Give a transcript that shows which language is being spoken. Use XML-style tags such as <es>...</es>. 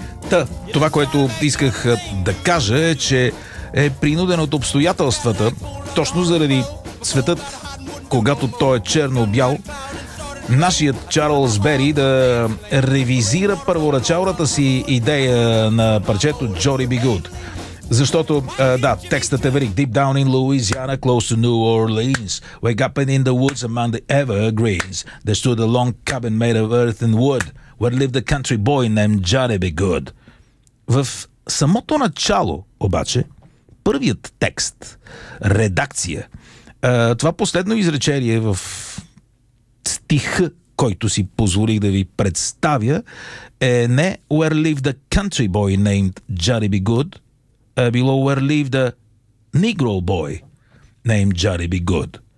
<bg>Та, това, което исках да кажа, е, че е принуден от обстоятелствата, точно заради светът, когато той е черно-бял, нашият Чарлз Бери да ревизира първоначалната си идея на парчето Jolly Be Good. Защото, да, текстът е велик.</bg> <en>Deep down in Louisiana, close to New Orleans, wake up and in the woods among the evergreens, there stood a long cabin made of earth and wood, where lived a country boy named Jolly Be Good.</en> <bg>В самото начало, обаче, първият текст, редакция, това последно изречение в стих, който си позволих да ви представя, е не</bg> <en>where lived a country boy named Jolly Be Good,</en> <bg>а било</bg> <en>where lived a negro boy named Jolly Be Good.</en>